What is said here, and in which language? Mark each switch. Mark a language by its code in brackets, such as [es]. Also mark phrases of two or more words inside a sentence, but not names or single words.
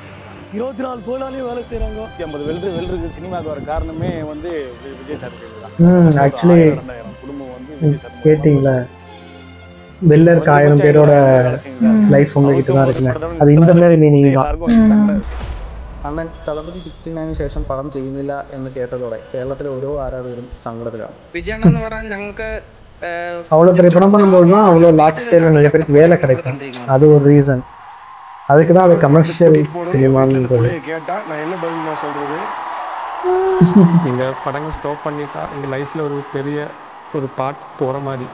[ta] 24 தொழிலாளியும் வேலை செய்கிறாங்க. 50 வெல்டருக்கு சினிமாவுக்கு வர காரணமே வந்து விஜய் சார் தான். ஆக்சுவலி 2000 குடும்பம் வந்து விஜய் சார் கேட்டிங்களா, வெள்ளருக்கு 1000 பேரோட லைஃப் உங்ககிட்ட தான் இருக்குங்க. அது இந்த மாதிரி மீனிங் தான். [ml] അണ്ണൻ തളപതി 69 ശേഷം പടം ചെയ്യുന്നില്ല എന്ന് കേട്ടതോടെ കേരളത്തിലെ ഓരോ ആരാധകരും സങ്കടത്തിലാണ്. വിജയണ്ണ എന്ന് പറഞ്ഞാൽ ഞങ്ങൾക്ക് [ta] அவ்வளோ பெரிய படம் பண்ணும்போது தான் அவ்வளோ லார்ஜ் ஸ்கேலில் நிறைய பேருக்கு வேலை கிடைக்கும். அது ஒரு ரீசன். அதுக்கு தான் அது [en] commercial cinema [ta] கேட்டால் நான் என்ன பதில் சொல்கிறது. நீங்கள் படங்கள் ஸ்டாப் பண்ணிட்டா எங்கள் லைஃப்பில் ஒரு பெரிய ஒரு பார்ட் போகிற மாதிரி.